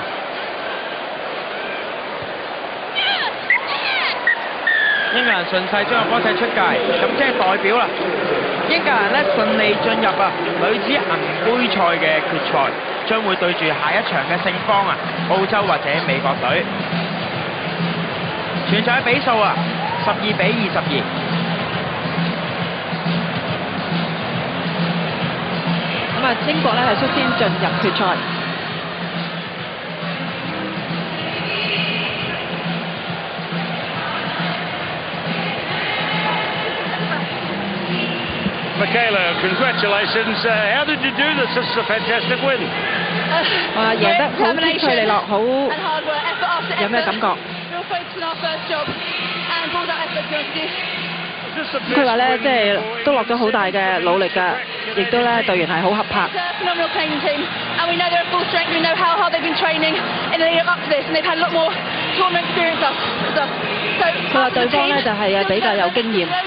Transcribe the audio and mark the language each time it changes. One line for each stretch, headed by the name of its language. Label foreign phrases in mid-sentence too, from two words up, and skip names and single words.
Cantonese: 英格蘭順勢將個波踢出界，咁即係代表啦，英格蘭咧順利進入啊女子銀杯賽嘅決賽，將會對住下一場嘅勝方啊澳洲或者美國隊。全場嘅比數啊12-22。咁啊，英國咧係率先進入決賽。
English: Michaela, congratulations. How did you do this? This is a fantastic win.
Cantonese: 贏得好天趣利落，好有咩感覺？佢話咧，即係都落咗好大嘅努力㗎，亦都咧隊員係好合拍。佢話對方咧就係比較有經驗。